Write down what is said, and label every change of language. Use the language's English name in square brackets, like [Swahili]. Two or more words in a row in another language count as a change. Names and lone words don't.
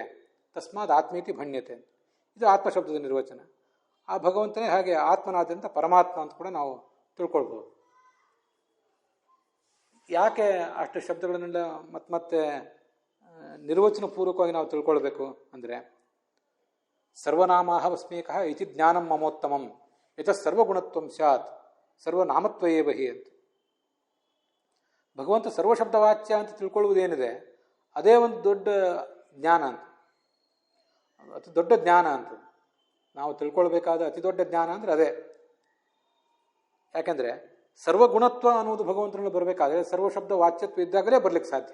[Sanskrit] ತಸ್ಮಾತ್ ಆತ್ಮೀತಿ ಭಣ್ಯತೆ, [Kannada] ಇದು ಆತ್ಮಶಬ್ದದ ನಿರ್ವಚನ. ಆ ಭಗವಂತನೇ ಹಾಗೆ ಆತ್ಮನಾದ್ಯಂತ ಪರಮಾತ್ಮ ಅಂತ ಕೂಡ ನಾವು ತಿಳ್ಕೊಳ್ಬೋದು. ಯಾಕೆ ಅಷ್ಟು ಶಬ್ದಗಳನ್ನೆಲ್ಲ ಮತ್ತೆ ನಿರ್ವಚನ ಪೂರ್ವಕವಾಗಿ ನಾವು ತಿಳ್ಕೊಳ್ಬೇಕು ಅಂದರೆ, [Sanskrit] ಸರ್ವನಾಮಃ ವಸ್ಮೇಕಃ ಇತಿ ಜ್ಞಾನಂ ಮಮೋತ್ತಮಂ ಯತ ಸರ್ವಗುಣತ್ವಂ ಸ್ಯಾತ್ ಸರ್ವನಾಮತ್ವಯೇವ ಹಿ [Kannada] ಅಂತ. ಭಗವಂತ ಸರ್ವಶಬ್ದವಾಚ್ಯ ಅಂತ ತಿಳ್ಕೊಳ್ಳುವುದೇನಿದೆ ಅದೇ ಒಂದು ದೊಡ್ಡ ಜ್ಞಾನ ಅಂತ, ಅತಿ ದೊಡ್ಡ ಜ್ಞಾನ ಅಂತ. ನಾವು ತಿಳ್ಕೊಳ್ಬೇಕಾದ ಅತಿ ದೊಡ್ಡ ಜ್ಞಾನ ಅಂದರೆ ಅದೇ. ಯಾಕೆಂದರೆ ಸರ್ವಗುಣತ್ವ ಅನ್ನೋದು ಭಗವಂತನಲ್ಲಿ ಬರಬೇಕಾದ್ರೆ ಸರ್ವಶಬ್ದ ವಾಚ್ಯತ್ವ ಇದ್ದಾಗಲೇ ಬರಲಿಕ್ಕೆ ಸಾಧ್ಯ.